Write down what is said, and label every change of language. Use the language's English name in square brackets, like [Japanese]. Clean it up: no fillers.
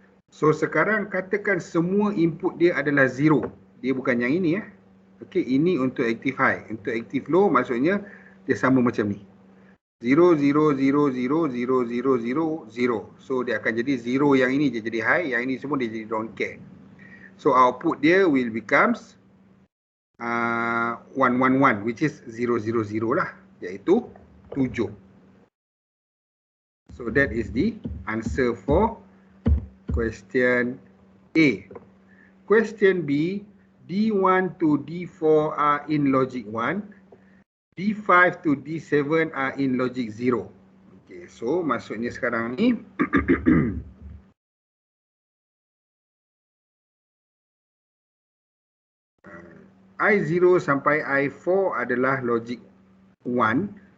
[Malay] So sekarang katakan semua input dia adalah 0. Dia bukan yang ini Okay, ini untuk active high. Untuk active low maksudnya dia sama macam ni. 0, 0, 0, 0, 0, 0, 0, 0. So dia akan jadi 0 yang ini dia jadi high, yang ini semua dia jadi don't care. [English] So output [Malay] dia [English] will becomes 1, 1, 1 which is 0, 0, 0 lah. [Malay] Iaitu [English] 7. So that is the answer for question A. Question B, D1 to D4 are in logic 1. D5 to D7 are in logic 0. [Malay] Okay, so maksudnya sekarang ni I0 sampai I4 adalah logic 1.